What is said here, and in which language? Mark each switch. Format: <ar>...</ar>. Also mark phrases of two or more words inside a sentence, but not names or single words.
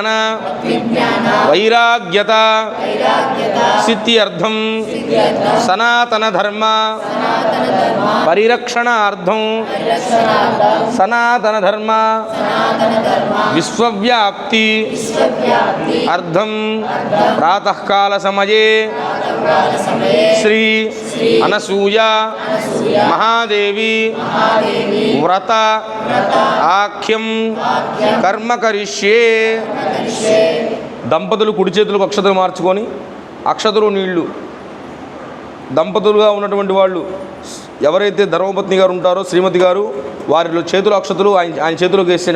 <sa>वैराग्यता सिद्ध्यर्थम सनातन धर्म परिरक्षणार्थम सनातन धर्म विश्वव्याप्ति अर्थम प्रातः काल समये श्री अनसूया महादेवि व्रत आख्यं कर्म करिष्ये.</sa> <te>దంపతులు కుడి చేతులకు అక్షతలు మార్చుకొని అక్షతలు నీళ్లు దంపతులుగా ఉన్నటువంటి వాళ్ళు ఎవరైతే ధర్మపత్ని గారు ఉంటారో శ్రీమతి గారు వారిలో చేతులు అక్షతలు ఆయన చేతిలోకి వేసేయండి.</te>